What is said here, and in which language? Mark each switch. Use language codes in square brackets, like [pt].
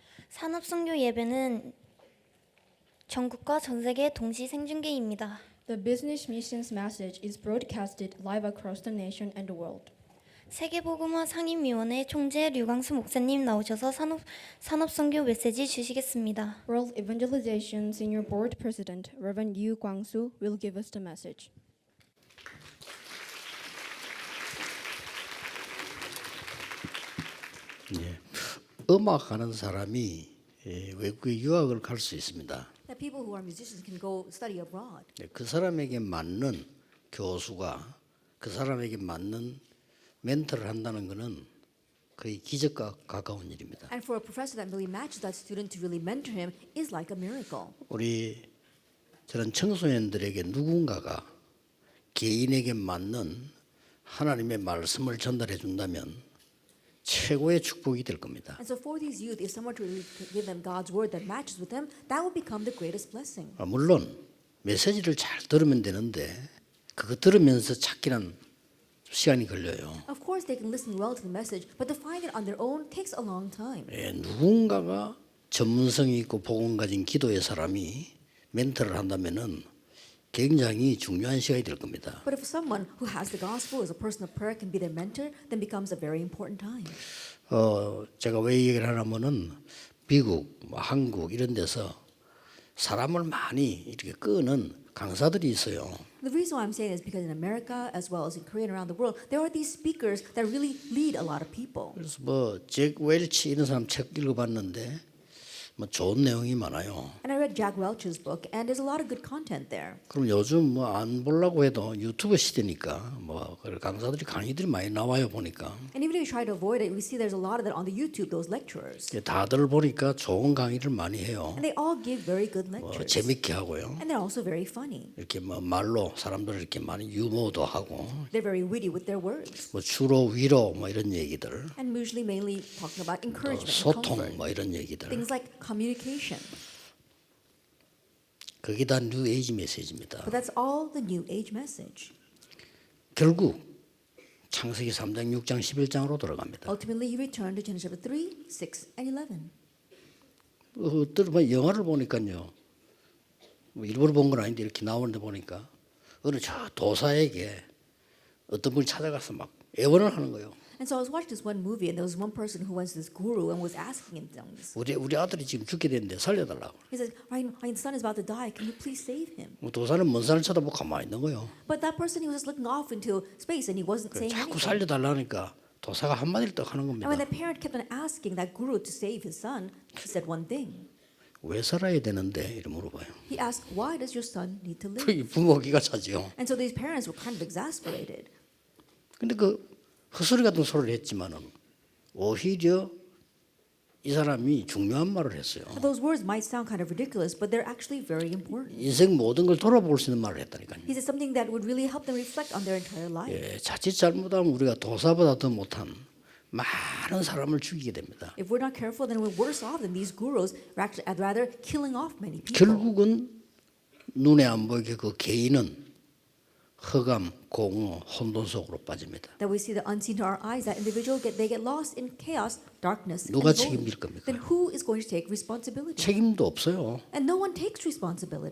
[ko] 산업선교 예배는 전국과 전 세계 동시 생중계입니다. [en] The business missions message is broadcasted live across the nation and the world. [ko] 세계복음화 상임위원회 총재 류광수 목사님 나오셔서 산업선교 메시지 주시겠습니다. [en] World Evangelization Senior Board President Reverend Yu Kwang-soo will give us the message. [ko] 예, 음악하는 사람이 외국에 유학을 갈 수 있습니다. [en] That people who are musicians can go study abroad. [ko] 네, 그 사람에게 맞는 교수가 그 사람에게 맞는 멘토를 한다는 것은 거의 기적과 가까운 일입니다. [en] And for a professor that really matches that student to really mentor him is like a miracle. [ko] 우리 저런 청소년들에게 누군가가 개인에게 맞는 하나님의 말씀을 전달해 준다면 최고의 축복이 될 겁니다. [en] And so for these youth, if someone to really give them God's word that matches with them, that will become the greatest blessing. [ko] 물론 메시지를 잘 들으면 되는데 그거 들으면서 찾기는 시간이 걸려요. [en] Of course, they can listen well to the message, but to find it on their own takes a long time. [ko] 예, 누군가가 전문성이 있고 복음 가진 기도의 사람이 멘토를 한다면은 굉장히 중요한 시간이 될 겁니다. [en] But if someone who has the gospel as a person of prayer can be their mentor, then becomes a very important time. [ko] 제가 왜 얘기를 하냐면은 미국, 한국 이런 데서 사람을 많이 이렇게 끄는 강사들이 있어요. [en] The reason why I'm saying this is because in America, as well as in Korea and around the world, there are these speakers that really lead a lot of people. [ko] 그래서 잭 웰치 이런 사람 책 읽어봤는데 좋은 내용이 많아요. [en] And I read Jack Welch's book, and there's a lot of good content there. [ko] 그럼 요즘 안 보려고 해도 유튜브 시대니까 강사들이 강의들이 많이 나와요 보니까. [en] And even if you try to avoid it, we see there's a lot of that on the YouTube, those lecturers. [ko] 다들 보니까 좋은 강의를 많이 해요. [en] And they all give very good lectures. [ko] 재밌게 하고요. [en] And they're also very funny. [ko] 이렇게 말로 사람들을 이렇게 많이 유머도 하고 [en] They're very witty with their words. [ko] 주로 위로 이런 얘기들, [en] And usually mainly talking about encouragement and [ko] 소통 [en] comfort. [ko] 이런 얘기들. [en] Things like communication. [ko] 그게 다 뉴 에이지 메시지입니다. [en] But that's all the New Age message. [ko] 결국 창세기 3장, 6장, 11장으로 들어갑니다. [en] Ultimately, you return to Genesis chapter 3, 6, and 11. [ko] 영화를 보니까요. 일부러 본 건 아닌데 이렇게 나오는데 보니까 어느 저 도사에게 어떤 분이 찾아가서 막 애원을 하는 거예요. [en] And so I was watching this one movie, and there was one person who went to this guru and was asking him things. [ko] 우리 아들이 지금 죽게 됐는데 살려달라고. [en] He says, my son is about to die. Can you please save him? [ko] 도사는 먼 산을 쳐다보고 가만히 있는 거예요. [en] But that person, he was just looking off into space, and he wasn't saying [ko] 자꾸 [en] anything. [ko] 살려달라니까 도사가 한마디를 딱 하는 [en] And [ko] 겁니다. [en] when the parent kept on asking that guru to save his son, he said one thing. [ko] 왜 살아야 되는데? 이렇게 물어봐요. [en] He asked, why does your son need to live? [ko] 그 부모 기가 차죠. [en] And so these parents were kind of exasperated. [ko] 근데 그 헛소리 같은 소리를 했지만은 오히려 이 사람이 중요한 말을 했어요. [en] But those words might sound kind of ridiculous, but they're actually very important. [ko] 인생 모든 걸 돌아볼 수 있는 말을 했다니까요. [en] He said something that would really help them reflect on their entire life. [ko] 예, 자칫 잘못하면 우리가 도사보다 더 못한 많은 사람을 죽이게 됩니다. [en] If we're not careful, then we're worse off than these gurus, rather killing off many people. [ko] 결국은 눈에 안 보이게 그 개인은 흑암, 공허, 혼돈 속으로 빠집니다. [en] That we see the unseen to our eyes, that individual they get lost in chaos, darkness, and [ko] 누가 책임질 겁니까? [en] Then who is going to take responsibility? [ko] 책임도 없어요. [en] And no one takes responsibility.